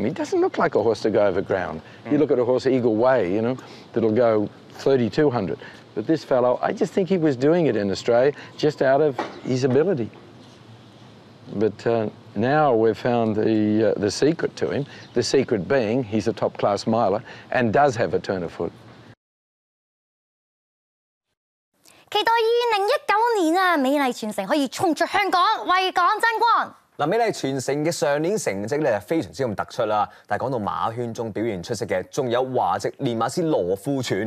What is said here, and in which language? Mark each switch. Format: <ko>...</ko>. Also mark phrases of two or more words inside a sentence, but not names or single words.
<en>He doesn't look like a horse to go over ground. You look at a horse Eagle Way, you know, that'll go 3,200. But this fellow, I just think he was doing it in Australia just out of his ability. But now we've found the secret to him, the secret being he's a top-class miler and does have a turn of foot.</en> <yue>期待2019年啊，美麗傳承可以衝出香港，為港爭光。嗱，美麗傳承嘅上年成績咧係非常之咁突出啦，但係講到馬圈中表現出色嘅，仲有華籍練馬師羅富全。</yue>